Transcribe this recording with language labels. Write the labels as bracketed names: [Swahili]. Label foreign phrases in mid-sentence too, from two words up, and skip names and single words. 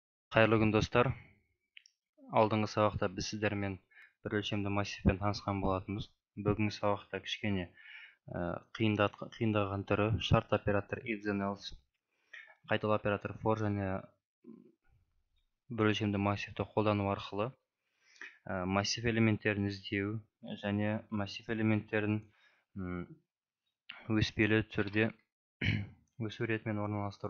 [Kazakh] Қайырлы күн достар. Алдыңғы сабақта біз сіздермен бір өлшемді массивпен танысқан болатынбыз. Бүгінгі сабақта кішкене қиындаған түрі шарт оператор [English] if then else, [Kazakh] қайталау оператор for және бір өлшемді массивті қолдану арқылы массив элементтерін іздеу және массив элементтерін өспелі түрде өсу ретімен орналастыру.